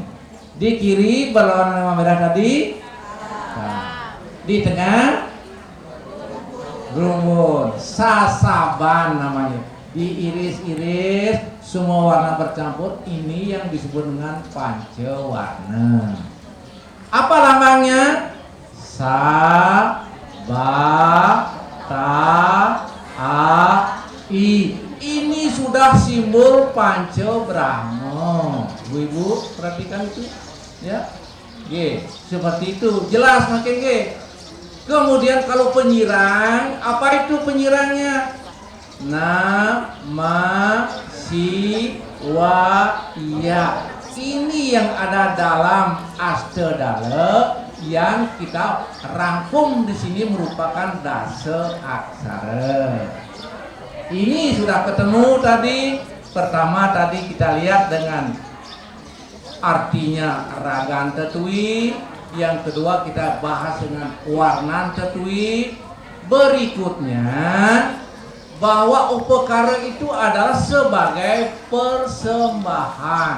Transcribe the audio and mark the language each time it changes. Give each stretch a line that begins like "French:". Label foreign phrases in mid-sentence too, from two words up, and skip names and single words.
Indonesian: Di kiri berlawan dengan merah tadi. Di tengah rumput, sasaban namanya. Diiris-iris, semua warna bercampur. Ini yang disebut dengan pancawarna. Apa lambangnya? Sa, ba, ta, a, i. Ini sudah simbol Pancabrahma. Ibu-ibu perhatikan itu, ya. G, seperti itu. Jelas makin G. Kemudian kalau penyirang, apa itu penyirangnya? Nama, si, wa, ya. Ini yang ada dalam Astadala yang kita rangkum di sini merupakan dasa aksara. Ini sudah ketemu tadi. Pertama tadi kita lihat dengan artinya
Balinese: ragan tetui.
Indonesian: Yang kedua kita bahas dengan
Balinese: warnan tetui.
Indonesian: Berikutnya bahwa upekara itu adalah sebagai persembahan.